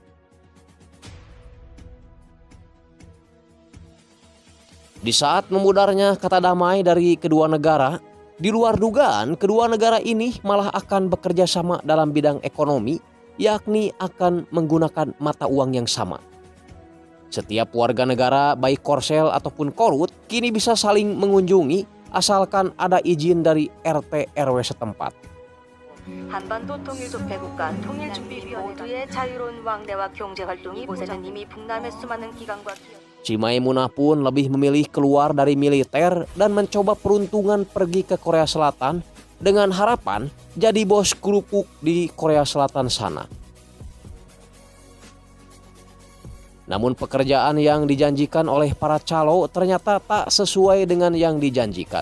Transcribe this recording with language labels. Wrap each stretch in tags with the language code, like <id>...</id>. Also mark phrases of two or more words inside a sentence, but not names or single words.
<id>Di saat memudarnya kata damai dari kedua negara, di luar dugaan, kedua negara ini malah akan bekerja sama dalam bidang ekonomi, yakni akan menggunakan mata uang yang sama. Setiap warga negara, baik Korsel ataupun Korut, kini bisa saling mengunjungi asalkan ada izin dari RT RW setempat.</id> <ko>한반도 통일조폐국가 통일준비위원회 모두의 자유로운 왕래와 경제 활동이 요새는 이미 북남의 수많은 기관과 기업</ko> <id>Si Maimunah pun lebih memilih keluar dari militer dan mencoba peruntungan pergi ke Korea Selatan dengan harapan jadi bos kerupuk di Korea Selatan sana. Namun pekerjaan yang dijanjikan oleh para calo ternyata tak sesuai dengan yang dijanjikan.</id>